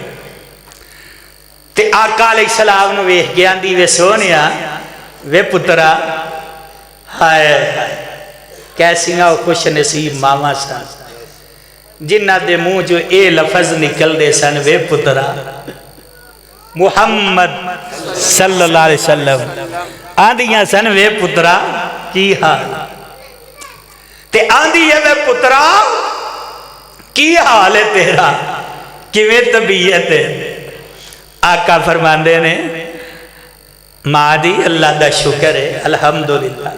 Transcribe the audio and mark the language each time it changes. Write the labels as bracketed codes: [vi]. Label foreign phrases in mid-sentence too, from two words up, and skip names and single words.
[pa] ਤੇ ਆਕਾ ਅਲੈਹਿੱਸਲਾਮ ਨੂੰ ਵੇਖ ਕੇ ਆਂਦੀ ਵੇ ਸੋਹਣਿਆ ਵੇ ਪੁੱਤਰਾ ਹਾਏ ਹਾਏ ਕੈਸੀਆਂ ਖ਼ੁਸ਼ ਨਸੀਬ ਮਾਵਾਂ ਸਨ ਜਿਨ੍ਹਾਂ ਦੇ ਮੂੰਹ ਚੋਂ ਏ ਲਫ਼ਜ਼ ਨਿਕਲਦੇ ਸਨ ਵੇ ਪੁੱਤਰਾ ਮੁਹੰਮਦ [ar] صلى الله عليه وسلم [pa] ਆਂਦੀਆਂ ਸਨ ਵੇ ਪੁੱਤਰਾ ਕੀ ਹਾਲ ਤੇ ਆਂਦੀ ਹੈ ਵੇ ਪੁੱਤਰਾ ਕੀ ਹਾਲ ਹੈ ਤੇਰਾ, ਕਿਵੇਂ ਤਬੀਅਤ ਹੈ? ਆਕਾ ਫ਼ਰਮਾਂਦੇ ਨੇ ਮਾਂ ਦੀ ਅੱਲ੍ਹਾ ਦਾ ਸ਼ੁਕਰ ਹੈ ਅਲਹਮਦੁਲਿੱਲਾਹ।